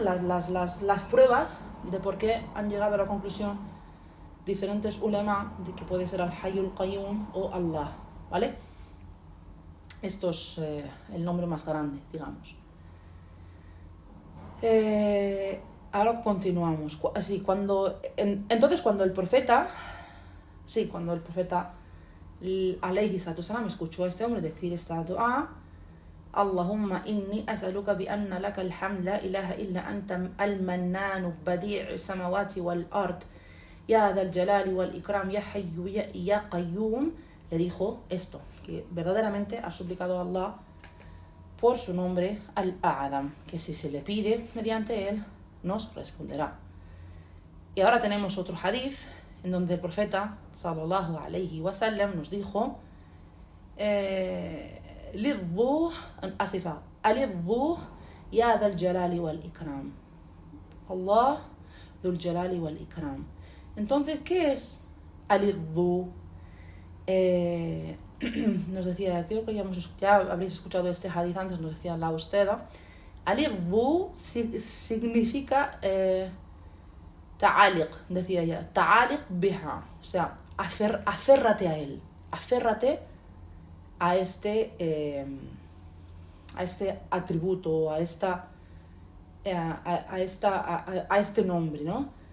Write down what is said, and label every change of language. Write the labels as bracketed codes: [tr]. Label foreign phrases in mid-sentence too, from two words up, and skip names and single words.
[es] las pruebas de por qué han llegado a la conclusión diferentes ulama de que puede ser al-Hayyul Qayyum o Allah, ¿vale? Esto es el nombre más grande, digamos. Ahora continuamos. Entonces cuando el profeta [ar] عليه الصلاة السلام [es] escuchó a este hombre decir esta dua, Allahumma [ar] إني أسألك بأن لك الحمد لا إله إلا أنت المنان بديع السماوات والأرض يا ذا الجلال والإكرام يا حي يا قيوم, [es] le dijo esto, que verdaderamente ha suplicado a Allah por su nombre al-A'zam, que si se le pide mediante él nos responderá. Y ahora tenemos otro hadith en donde el profeta [ar] صلى الله عليه وسلم [es] nos dijo [ar] ألظوا يا ذا الجلال والإكرام، الله ذو الجلال والإكرام. [es] Entonces, ¿qué es alidhu? Nos decía, creo que ya habréis escuchado este hadith antes, nos decía la Usteda, alidhu significa ta'aliq, decía ella, [ar] تعلق بها, [es] o sea, aférrate a él, aférrate a este atributo, a este nombre, ¿no?